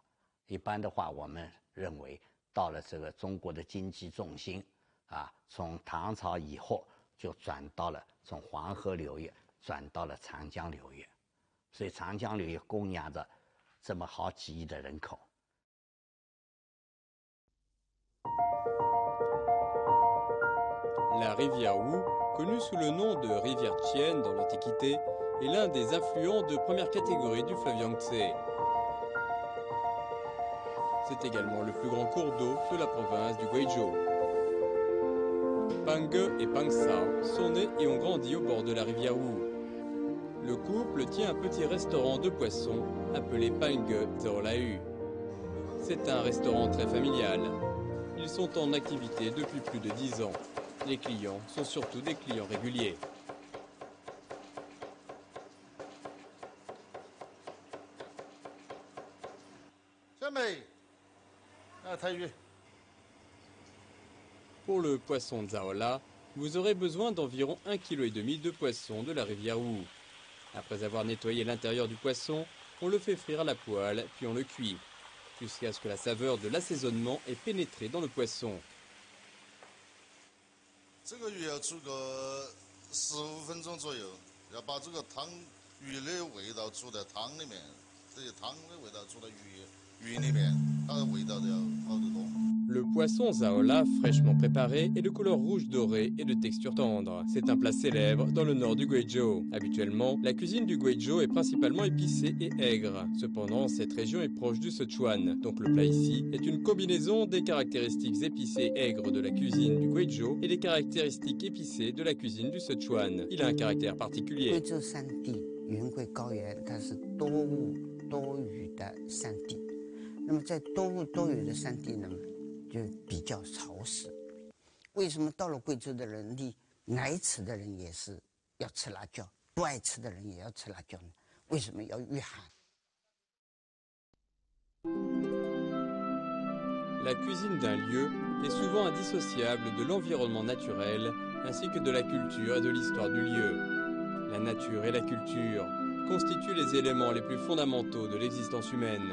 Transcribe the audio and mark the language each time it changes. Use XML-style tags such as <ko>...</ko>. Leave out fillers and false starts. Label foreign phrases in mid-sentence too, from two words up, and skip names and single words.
<zh>一般的话，我们认为到了这个中国的经济重心从唐朝以后。就转到了从黄河流域转到了长江流域，所以长江流域供养着这么好几亿的人口。</zh> <fr>La rivière Wu, connue sous le nom de rivière Tian dans l'Antiquité, est l'un des affluents de première catégorie du fleuve Yangtze. C'est également le plus grand cours d'eau de la province du Guizhou. Pang Ge et Pang Sao sont nés et ont grandi au bord de la rivière Wu. Le couple tient un petit restaurant de poissons appelé Pang Ge Zaolau. C'est un restaurant très familial. Ils sont en activité depuis plus de 10 ans. Les clients sont surtout des clients réguliers.</fr> <zh>小美，台语。</zh> <fr>Pour le poisson Zaola, vous aurez besoin d'environ 1,5 kg de poisson de la rivière Wu. Après avoir nettoyé l'intérieur du poisson, on le fait frire à la poêle, puis on le cuit, jusqu'à ce que la saveur de l'assaisonnement ait pénétré dans le poisson.</fr> <zh>这个鱼要煮个15分钟左右，要把这个汤鱼的味道煮在汤里面，这些汤的味道煮到鱼里面，它的味道就要好得多。</zh> <fr>Le poisson zaola, fraîchement préparé, est de couleur rouge dorée et de texture tendre. C'est un plat célèbre dans le nord du Guizhou. Habituellement, la cuisine du Guizhou est principalement épicée et aigre. Cependant, cette région est proche du Sichuan, donc le plat ici est une combinaison des caractéristiques épicées et aigres de la cuisine du Guizhou et des caractéristiques épicées de la cuisine du Sichuan. Il a un caractère particulier.</fr> <zh>贵州山地云贵高原，它是多雾多雨的山地。那么在多雾多雨的山地呢，就比较潮湿。为什么到了贵州的人里，爱吃的人也是要吃辣椒，不爱吃的人也要吃辣椒呢？为什么要御寒？</zh> <fr>La cuisine d'un lieu est souvent indissociable de l'environnement naturel ainsi que de la culture et de l'histoire du lieu. La nature et la culture constituent les éléments les plus fondamentaux de l'existence humaine.</fr>